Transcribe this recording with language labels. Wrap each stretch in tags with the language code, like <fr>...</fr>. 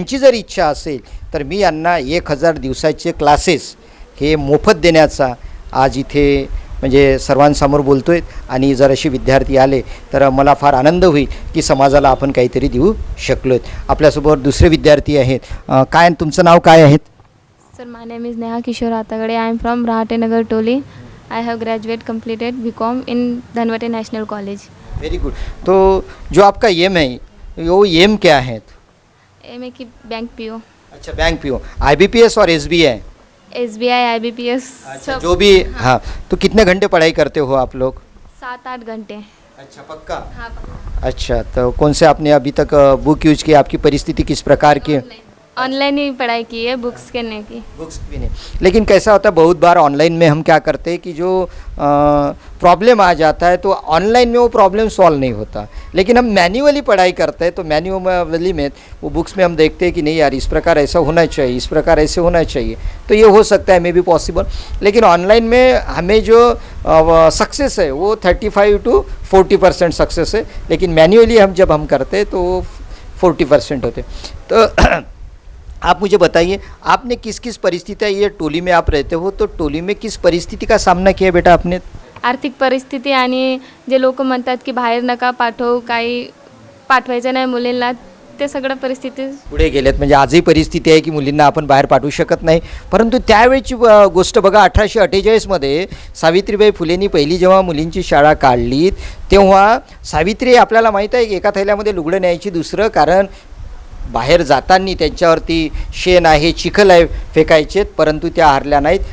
<mr>यांची जर इच्छा असेल तर मी यांना 1000 दिवसाचे क्लासेस हे मोफत देण्याचा आज इथे म्हणजे सर्वांसमोर बोलतो आहे. आणि जर असे विद्यार्थी आले तर मला फार आनंद होईल की समाजाला आपण काहीतरी देऊ शकलो आहेत. आपल्यासोबत दुसरे विद्यार्थी आहेत. काय तुमचं नाव काय आहे?</mr> <en>Sir, my name is Neha Kishore Atagade. I am from Rahate Nagar Toli. I have completed BCom in Dhanwate National College. Very good.</en> <hi>तो जो आपका एम है वो एम क्या है? एम की बैंक PO. अच्छा, बैंक PO, IBPS और SBI? SBI IBPS अच्छा, सब जो भी. हाँ, तो कितने घंटे पढ़ाई करते हो आप लोग? 7-8 घंटे. अच्छा, पक्का? हाँ, अच्छा, तो कौन से आपने अभी तक बुक यूज की? आपकी परिस्थिति किस प्रकार की? ऑनलाइन ही पढ़ाई की है, बुक्स के नहीं की. बुक्स भी नहीं. लेकिन कैसा होता है, बहुत बार ऑनलाइन में हम क्या करते हैं कि जो प्रॉब्लम आ जाता है तो ऑनलाइन में वो प्रॉब्लम सॉल्व नहीं होता. लेकिन हम मैन्युअली पढ़ाई करते हैं तो मैन्युअली में वो बुक्स में हम देखते हैं कि नहीं यार, इस प्रकार ऐसा होना चाहिए, इस प्रकार ऐसे होना चाहिए. तो ये हो सकता है,</hi> <en>May be possible.</en> <hi>लेकिन ऑनलाइन में हमें जो सक्सेस है वो 35 to 40% सक्सेस है. लेकिन मैन्युअली जब हम करते हैं तो 40% होते. तो आप मुझे बताइए, आपने किस किस परिस्थितियाँ, ये टोली में आप रहते हो तो टोली में किस परिस्थिति का सामना किया बेटा आपने?</hi> <mr>आर्थिक परिस्थिती आणि जे लोक म्हणतात की बाहेर नका पाठवू, काही पाठवायचं नाही मुलींना, ते सगळं परिस्थिती पुढे गेलेत. म्हणजे आजही परिस्थिती आहे की मुलींना आपण बाहेर पाठवू शकत नाही. परंतु त्यावेळची गोष्ट बघा, 1848मध्ये सावित्रीबाई फुलेंनी पहिली जेव्हा मुलींची शाळा काढली तेव्हा सावित्री, आपल्याला माहीत आहे की एका थैल्यामध्ये लुगडं न्यायची, दुसरं कारण बाहेर जाताना त्यांच्यावरती शेण आहे, चिखल आहे फेकायचेत, परंतु त्या हारल्या नाहीत.</mr>